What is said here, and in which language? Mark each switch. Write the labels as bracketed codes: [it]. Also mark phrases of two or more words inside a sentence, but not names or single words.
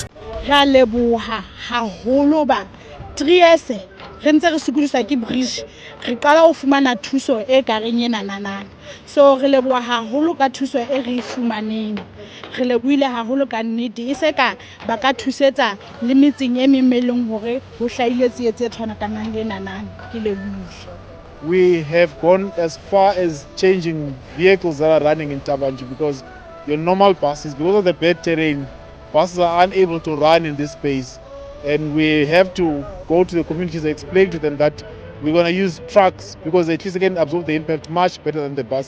[st] Ra leboha haholo ba 3 years re ntse re sokodiswa ke bridge re qala ho fumana thuso e kareng ena nanana, so re leboha haholo ka thuso e re fumaneng. Re lebohile haholo ka nnete e se ka ba ka thusetsa le metseng e memeleng hore ho hlahile tsietse e tshwanakanang le nanana. Ke lebohile. [en] We have gone as far as changing vehicles that are running in Tavantu, because your normal buses, because of the bad terrain, buses are unable to run in this space. And we have to go to the communities and explain to them that we're going to use trucks because at least they can absorb the impact much better than the buses.